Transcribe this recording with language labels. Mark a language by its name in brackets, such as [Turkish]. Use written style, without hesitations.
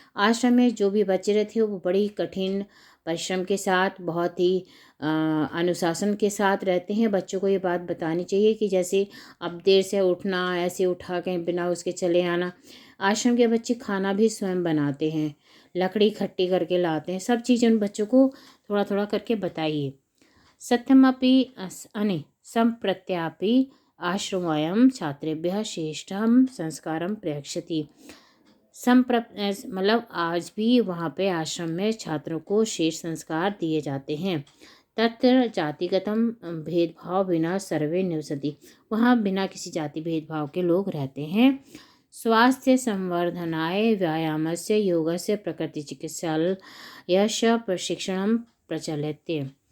[Hindi] आश्रम में जो भी बच्चे थे वो बड़ी कठिन परिश्रम के साथ, बहुत ही अनुशासन के साथ रहते हैं। बच्चों को ये बात बतानी चाहिए कि जैसे अब देर से उठना, ऐसे उठा के बिना उसके चले आना। आश्रम के बच्चे खाना भी स्वयं बनाते हैं, लकड़ी इकट्ठी करके लाते हैं। सब चीज़ उन बच्चों को थोड़ा थोड़ा करके बताइए। [Sanskrit] सत्यमपि संप्रत्यापि आश्रमोऽयं छात्रेभ्यः श्रेष्ठं संस्कारं प्रयच्छति। [Hindi] मतलब आज भी वहाँ पे आश्रम में छात्रों को श्रेष्ठ संस्कार दिए जाते हैं। [Sanskrit] तत्र जातिगतम भेदभाव बिना सर्वे निवसति, [Hindi] वहाँ बिना किसी जाति भेदभाव के लोग रहते हैं। [Sanskrit] स्वास्थ्य संवर्धनाय व्यायामस्य योगस्य प्रकृतिचिकित्सालयस्य प्रशिक्षणं प्रचलते।